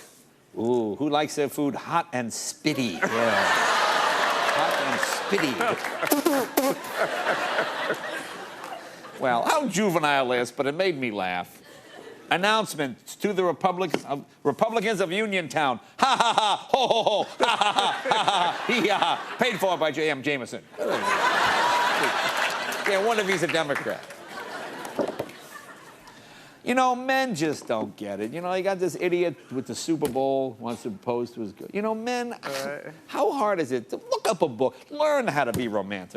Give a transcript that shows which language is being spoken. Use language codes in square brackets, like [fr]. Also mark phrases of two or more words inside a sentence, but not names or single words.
[en] Ooh, who likes their food hot and spitty? Yeah. Spitty. Well, how juvenile is, but it made me laugh. Announcements to the Republicans of Uniontown. Ha ha ha, ho ho ho, ha ha ha, ha ha, hee ha. Paid for by J.M. Jameson. Yeah, wonder if he's a Democrat. You know, men just don't get it. You know, you got this idiot with the Super Bowl wants to pose to his girl. You know, men, how hard is it to look up a book, learn how to be romantic?